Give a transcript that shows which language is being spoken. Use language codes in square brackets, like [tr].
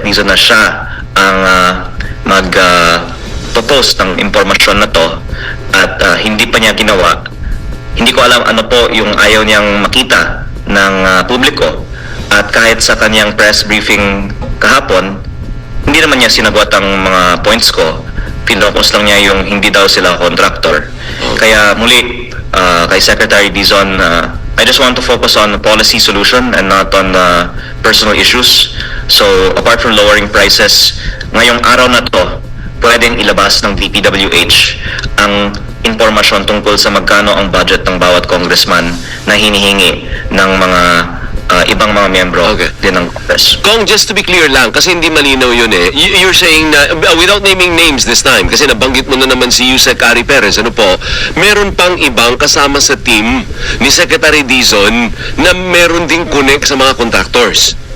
[tl] Dizon na siya ang mag-post ng impormasyon na to at hindi pa niya ginawa. Hindi ko alam ano po yung ayaw niyang makita ng publiko. At kahit sa kanyang press briefing kahapon, hindi naman niya sinagot ang mga points ko. Pinfocus lang niya yung hindi daw sila contractor. Kaya muli, [en] kay Secretary Dizon, I just want to focus on the policy solution and not on personal issues. So, apart from lowering prices, [tl] ngayong araw na to, pwedeng ilabas ng DPWH ang impormasyon tungkol sa magkano ang budget ng bawat congressman na hinihingi ng mga ibang mga miyembro din ng Congress. Kong, [en] just to be clear [tl] lang, kasi hindi malinaw yun eh. [en] You're saying [tl] na, [en] without naming names this time, [tl] kasi nabanggit mo na naman si Yusek Ari Perez, ano po, meron pang ibang kasama sa team ni Secretary Dizon na meron ding connect sa mga contractors.